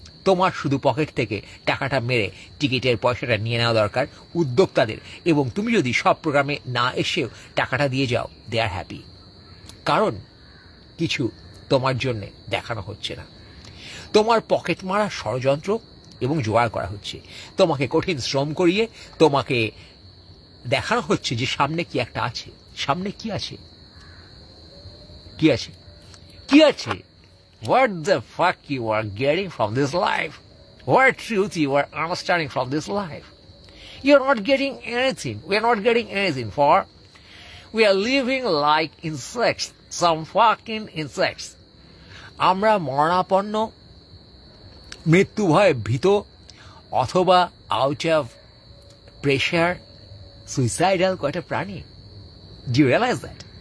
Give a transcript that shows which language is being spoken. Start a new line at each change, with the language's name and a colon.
Bangla: তোমার শুধু পকেট থেকে টাকাটা মেরে টিকিটের পয়সাটা নিয়ে নেওয়া দরকার উদ্যোক্তাদের, এবং তুমি যদি সব প্রোগ্রামে না এসেও টাকাটা দিয়ে যাও,
English: they are happy,
Bangla: কারণ কিছু তোমার জন্যে দেখানো হচ্ছে না। তোমার পকেট মারা ষড়যন্ত্র এবং জোগাড় করা হচ্ছে, তোমাকে কঠিন শ্রম করিয়ে তোমাকে দেখানো হচ্ছে যে সামনে কি একটা আছে। সামনে কি আছে? কি আছে? কি আছে?
English: What the fuck you are getting from this life? What truth you are understanding from this life? You are not getting anything. We are not getting anything, for we are living like insects, some fucking insects.
Bangla: আমরা মরণাপন্ন, মৃত্যু ভয়ে ভীত, অথবা
English: out of pressure
Bangla: suicidal কয়টা প্রাণী।
English: Do you realize that?